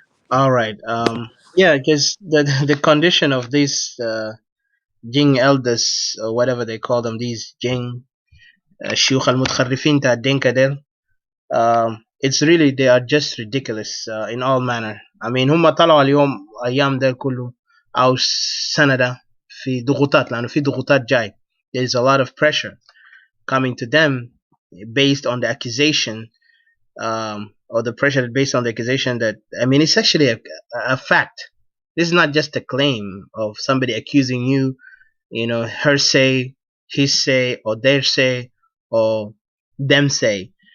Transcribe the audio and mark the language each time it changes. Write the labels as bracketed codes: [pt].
[en] All right. Because the condition of these JING elders, or whatever they call them, these JING [ar] Shuyukh al-Mutharrifin ta Dinka del, [en] it's really, they are just ridiculous in all manner. I mean, [ar] هم طلعوا اليوم أيام ده كله أو السنة ده في ضغوطات، لأنه في ضغوطات جاي. [en] There's a lot of pressure coming to them based on the accusation, or the pressure based on the accusation that, I mean, it's actually a fact. This is not just a claim of somebody accusing you, her say, his say, or their say, or them say.